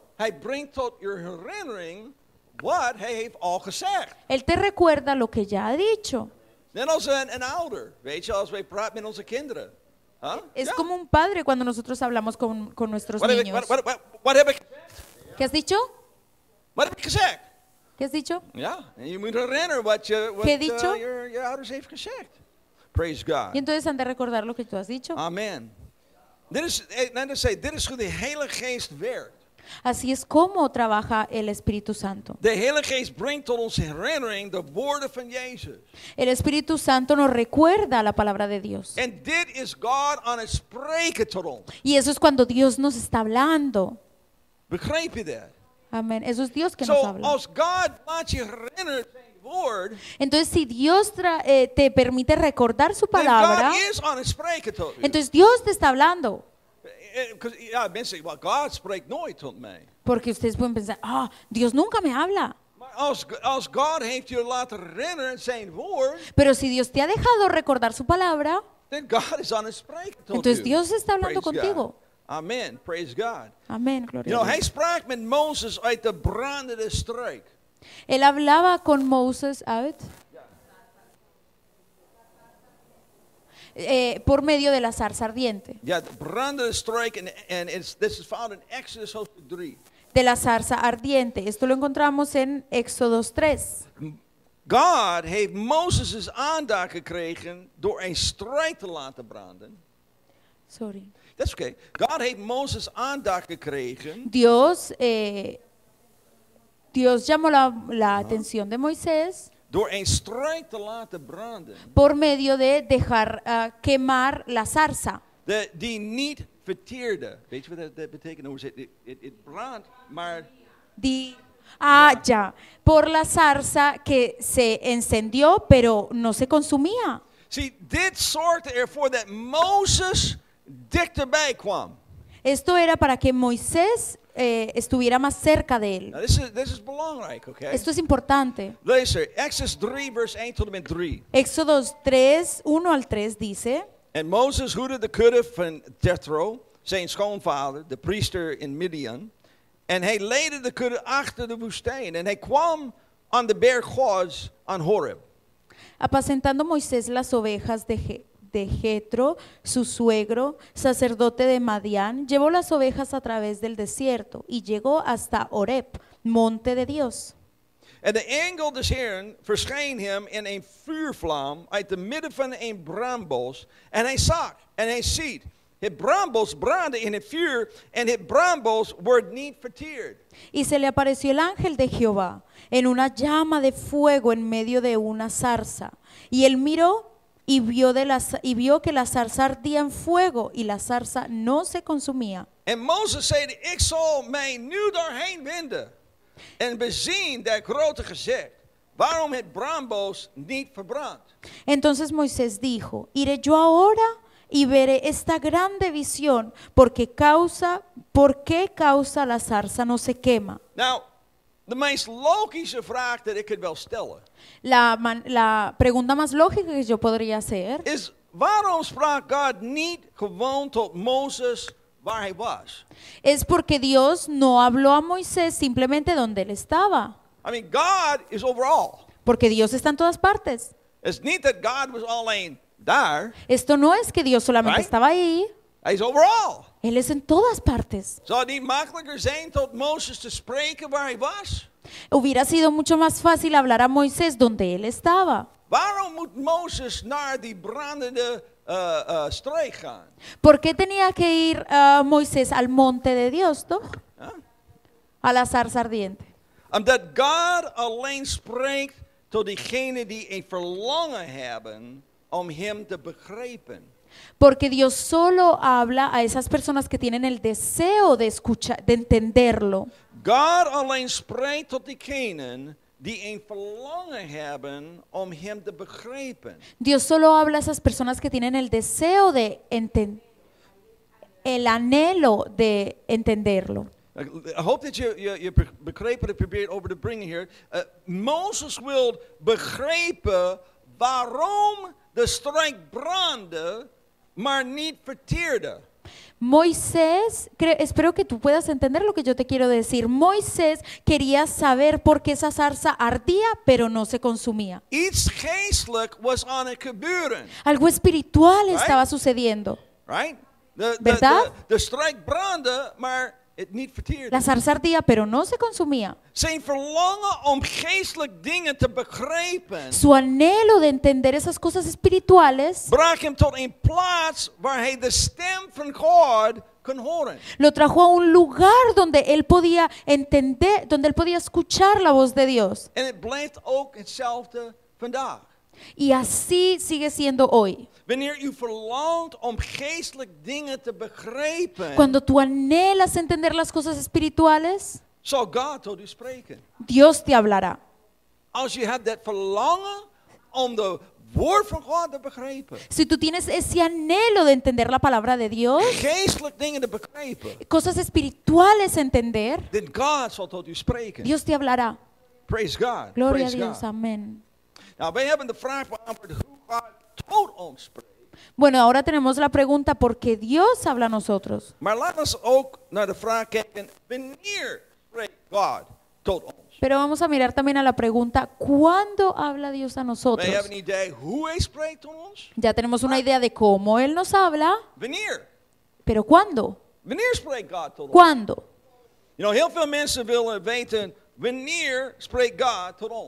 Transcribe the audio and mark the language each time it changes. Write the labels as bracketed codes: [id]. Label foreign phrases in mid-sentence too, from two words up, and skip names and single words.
[nl] Hij brengt tot je herinnering wat hij heeft al gezegd. [es] Él te recuerda lo que ya ha dicho. [nl] Net als een ouder, weet je, als wij praten met onze kinderen. Huh? [es] Es [nl] Ja. [es] como un padre cuando nosotros hablamos con nuestros [nl] Wat heb ik- [es] niños. [nl] wat heb ik [es] ¿Qué has dicho? [nl] wat heb ik gezegd? [es] ¿Qué has dicho? [nl] Ja, en je moet herinneren wat [es] ¿Qué he dicho? [nl] je ouders heeft gezegd. [en] Praise God. [es] Y entonces han de recordar lo que tú has dicho. Amen. [nl] Dit is hoe de Heilige Geest werkt. [es] Así es como trabaja el Espíritu Santo. [nl] De Heilige Geest brengt tot onze herinnering de woorden van Jezus. [es] El Espíritu Santo nos recuerda la palabra de Dios. [nl] En dit is God aan het spreken tot ons. [es] Y eso es cuando Dios nos está hablando. [nl] Begrijp je dat? [es] Amén. Eso es Dios que nos [nl] Zo, [es] habla. [nl] als God laat je herinneren zijn woord, [es] Entonces, si Dios te permite recordar su [nl] dan [es] palabra, [nl] God is aan het spreken tot u. [es] entonces Dios te está hablando. [nl] Ja, mensen zeggen, well, God spreekt nooit tot mij. [es] Porque ustedes pueden pensar, Dios nunca me habla. [nl] Maar als God heeft je laten herinneren zijn woord, [es] Pero si Dios te ha dejado recordar su palabra, [nl] dan God is aan het spreken tot [es] entonces [nl] u. [es] Dios está hablando [en] Praise [es] contigo. [en] God. Amen. Praise God. [es] Amén, gloria [en] You know, [es] a [nl] hij [es] Dios. [nl] sprak met Mozes uit de brandende struik. [es] Él hablaba con Moses uit, por medio de la zarza ardiente. [nl] Ja, de brandende struik. En [en] this is found in Exodus [nl] hoofdstuk 3. [es] De la zarza ardiente. Esto lo encontramos en Éxodos 3. [nl] God heeft Mozes' aandacht gekregen door een struik te laten branden. [en] Sorry. [nl] Dat is oké. God heeft Mozes aandacht gekregen [es] Dios llamó la atención de Moisés [nl] door een struik te laten branden. [es] por medio de dejar quemar la zarza. [nl] Die niet verteerde. Weet je wat dat betekent? Hoe zit het brandt, maar [es] Ya, por la zarza que se encendió pero no se consumía. [nl] zie, dit zorgde ervoor dat Mozes dichterbij kwam. [es] Esto era para que Moisés estuviera más cerca de él. [nl] Nou, dit is belangrijk, oké? [es] Esto es importante. [nl] Luister, Exodus 3 vers 1 tot en met 3. [es] Éxodos 3, 1 al 3 dice: [nl] En Mozes hoedde de kudde van Jethro, zijn schoonvader, de priester in Midian. En hij leidde de kudde achter de woestijn. En hij kwam aan de berg Goz aan Horeb. [es] apacentando Moisés las ovejas de Jetro, su suegro, sacerdote de Madián, llevó las ovejas a través del desierto y llegó hasta Horeb, monte de Dios. [nl] En de engel des Heeren verscheen hem in een vuurvlam uit de midden van een brandbos. En hij zag en hij ziet, het brandbos brandde in het vuur en het brandbos wordt niet verteerd. [es] Y se le apareció el ángel de Jehová en una llama de fuego en medio de una zarza. Y él miró y vio que la zarza ardía en fuego y la zarza no se consumía. [nl] En Mozes zeide, ik zal mij nu daarheen wenden en bezien dat grote gezicht, waarom het brandbos niet verbrandt. [es] Entonces Moisés dijo, iré yo ahora y veré esta grande visión, ¿por qué causa la zarza no se quema? [nl] Nou, de meest logische vraag dat ik het wel stellen, [es] La pregunta más lógica que yo podría hacer [nl] is waarom sprak God niet gewoon tot Mozes waar hij was? [es] es porque Dios no habló a Moisés simplemente donde él estaba, [en] I mean, God is overall. [es] porque Dios está en todas partes. [nl] It's niet dat God was alleen daar. [es] Esto no es que Dios solamente [en] Right. [es] estaba ahí, [nl] Hij is overal. [es] Él es en todas partes. [nl] Zou het niet makkelijker zijn tot Mozes te spreken waar hij was? [es] Hubiera sido mucho más fácil hablar a Moisés donde él estaba. [nl] Waarom moet Mozes naar die brandende streek gaan? [es] ¿Por qué tenía que ir Moisés al monte de Dios, toch? Huh? A la zarza ardiente? [nl] Omdat God alleen spreekt tot diegenen die een verlangen hebben om hem te begrijpen. [es] Porque Dios solo habla a esas personas que tienen el deseo de escuchar, de entenderlo. [nl] God alleen spreekt tot diegenen die een verlangen hebben om hem te begrijpen. [es] Dios solo habla a esas personas que tienen el deseo de el anhelo de entenderlo. [en] I hope [nl] dat je begreep wat ik probeer over te brengen hier. Mozes wil begrijpen waarom de strijk brandde, maar niet verteerde. [es] Moisés, espero que tú puedas entender lo que yo te quiero decir. Moisés quería saber por qué esa zarza ardía, pero no se consumía. [nl] Iets geestelijk was aan het gebeuren. [es] Algo espiritual [en] Right. [es] estaba sucediendo. Right? ¿Verdad? [nl] De strijk brandde, maar het niet verteerde. [es] La zarza ardía, pero no se consumía. [nl] Zijn verlangen om geestelijk dingen te begrijpen [es] Su anhelo de entender esas cosas espirituales [nl] bracht hem tot een plaats waar hij de stem van God kon horen. [es] lo trajo a un lugar donde él podía entender, donde él podía escuchar la voz de Dios. [nl] En het blijft ook hetzelfde vandaag. [es] Y así sigue siendo hoy. [nl] Wanneer u verlangt om geestelijk dingen te begrijpen, [es] Cuando tú anhelas entender las cosas espirituales, [nl] zal God tot u spreken. [es] Dios te hablará. [nl] Als je hebt dat verlangen om de woord van God te begrijpen, [es] Si tú tienes ese anhelo de entender la palabra de Dios, [nl] geestelijk dingen te begrijpen, [es] cosas espirituales entender, [nl] dan God zal tot u spreken. [es] Dios te hablará. [en] Praise God. [es] Gloria a [en] Praise [es] Dios, [en] God. [es] amén. [nl] Nou, wij hebben de vraag beantwoord hoe God tot ons spreekt. [es] Bueno, ahora tenemos la pregunta, ¿por qué Dios habla a nosotros? [nl] Maar laten we ook naar de vraag kijken, wanneer spreekt God tot ons? [es] Pero vamos a mirar también a la pregunta, ¿cuándo habla Dios a [nl] Wij [es] nosotros? [nl] hebben een idee hoe hij spreekt tot ons. [es] Ya tenemos una idea de cómo Él nos habla, [nl] Wanneer? [es] pero ¿cuándo? [nl] Wanneer spreekt God tot ons? [es] ¿Cuándo? [en] You know, [nl] heel veel mensen willen weten, wanneer spreekt God tot ons?